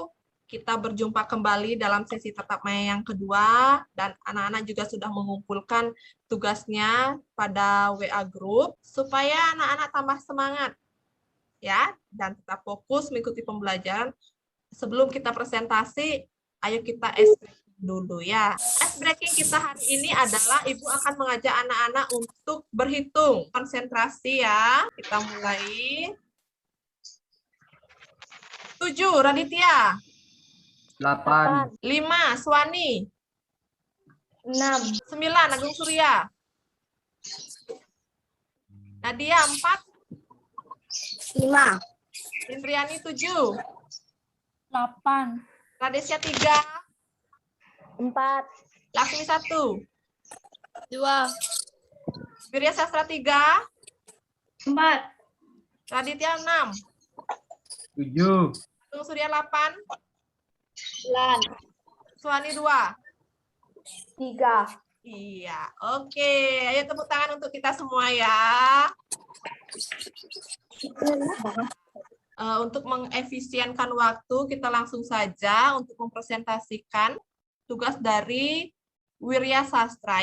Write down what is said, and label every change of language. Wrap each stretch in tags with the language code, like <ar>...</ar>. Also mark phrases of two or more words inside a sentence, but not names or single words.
<id>Kita berjumpa kembali dalam sesi tatap maya yang kedua dan anak-anak juga sudah mengumpulkan tugasnya pada WA Group supaya anak-anak tambah semangat ya dan tetap fokus mengikuti pembelajaran. Sebelum kita presentasi, ayo kita</id> <en>ice breaking</en> <id>dulu ya.</id> <en>Ice breaking</en> <id>kita hari ini adalah Ibu akan mengajak anak-anak untuk berhitung. Konsentrasi ya. Kita mulai. 7, Raditya. 8. 5, Suwani. 6, 9, Agung Surya. Nadia 4, 5. Indriani 7, 8. Radesya 3, 4, Laksmi 1, 2. Wirya Sastra 3, 4. Raditya 6, 7. Agung Surya 8, 9. Suwani 2. 3. Iya, oke. Ayo tepuk tangan untuk kita semua ya. Untuk mengefisienkan waktu, kita langsung saja untuk mempresentasikan tugas dari Wirya Sastra.</id>